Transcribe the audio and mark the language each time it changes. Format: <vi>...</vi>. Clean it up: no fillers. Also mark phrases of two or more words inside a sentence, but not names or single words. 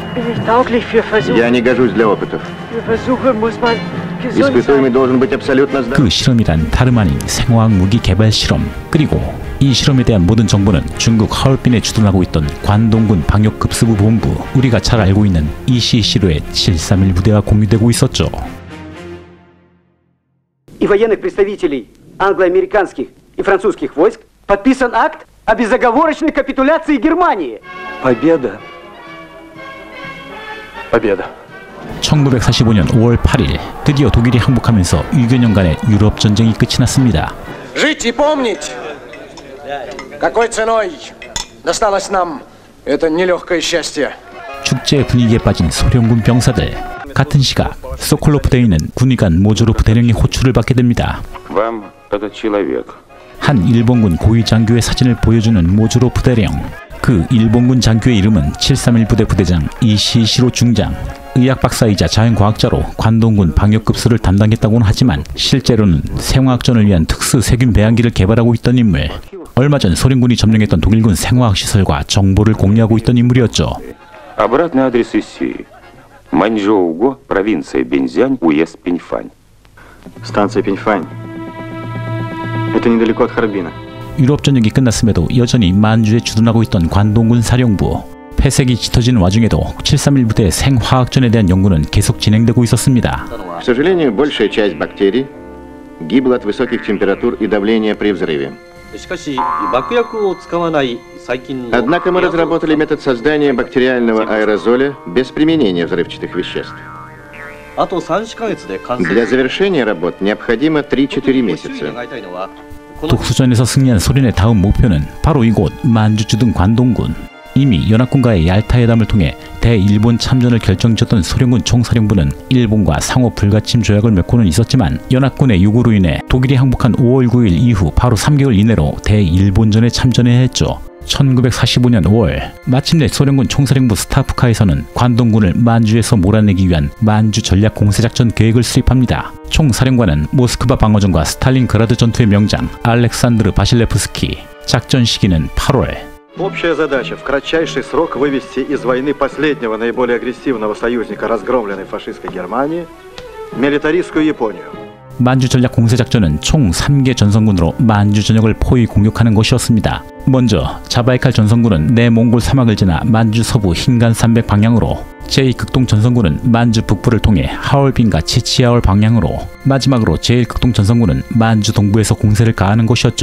<ko>그 실험이란 다름 아닌 생화학 무기 개발 실험. 그리고 이 실험에 대한 모든 정보는 중국 하얼빈에 주둔하고 있던 관동군 방역급수부 본부, 우리가 잘 알고 있는 ECC로의 731 부대와 공유되고 있었죠.</ko> <ru>И военных представителей англо-американских и французских войск подписан акт о безоговорочной капитуляции Германии. Победа. Победа.</ru> <ko>1945년 5월 8일, 드디어 독일이 항복하면서 6여년 간의 유럽 전쟁이 끝이 났습니다.</ko> <ru>Жить и помнить, какой ценой досталось нам это нелегкое счастье.</ru> <ko>축제 분위기에 빠진 소련군 병사들. 같은 시각 소콜로프대에 있는 군의관 모조로프 대령이 호출을 받게 됩니다. 한 일본군 고위 장교의 사진을 보여주는 모조로프 대령. 그 일본군 장교의 이름은 731 부대 부대장 이시시로 중장. 의학 박사이자 자연과학자로 관동군 방역급수를 담당했다고는 하지만 실제로는 생화학전을 위한 특수 세균 배양기를 개발하고 있던 인물. 얼마 전 소련군이 점령했던 독일군 생화학 시설과 정보를 공유하고 있던 인물이었죠.</ko> <ru>Маньчжоуго, провинция Биньцзянь, уезд Пиньфань. Станция Пиньфань. Это недалеко от Харбина.</ru> <ko>유럽 전역이 끝났음에도 여전히 만주에 주둔하고 있던 관동군 사령부. 폐색이 짙어지는 와중에도 731 부대의 생화학전에 대한 연구는 계속 진행되고 있었습니다.</ko> <ru>К сожалению, большая часть бактерий гибла от высоких температур и давления при взрыве. Однако мы разработали метод создания бактериального аэрозоля без применения взрывчатых веществ. Для завершения работ необходимо 3-4 месяца.</ru> <ko>독수전에서 승리한 소련의 다음 목표는 바로 이곳 만주 주둔 관동군. 이미 연합군과의 얄타회담을 통해 대일본 참전을 결정지었던 소련군 총사령부는 일본과 상호 불가침 조약을 맺고는 있었지만 연합군의 요구로 인해 독일이 항복한 5월 9일 이후 바로 3개월 이내로 대일본전에 참전해야 했죠. 1945년 5월, 마침내 소련군 총사령부 스타프카에서는 관동군을 만주에서 몰아내기 위한 만주 전략 공세작전 계획을 수립합니다. 총사령관은 모스크바 방어전과 스탈린그라드 전투의 명장 알렉산드르 바실레프스키. 작전 시기는 8월.</ko> <ru>Общая задача в кратчайший срок вывести из войны последнего наиболее агрессивного союзника разгромленной фашистской Германии милитаристскую Японию.</ru> <ko>만주 전략 공세작전은 총 3개 전선군으로 만주 전역을 포위 공격하는 것이었습니다. 먼저 자바이칼 전선군은 내몽골 사막을 지나 만주 서부 흰간 산맥 방향으로, 제2극동 전선군은 만주 북부를 통해 하얼빈과 치치아올 방향으로, 마지막으로 제1극동 전선군은 만주 동부에서 공세를 가하는 것이었죠.</ko>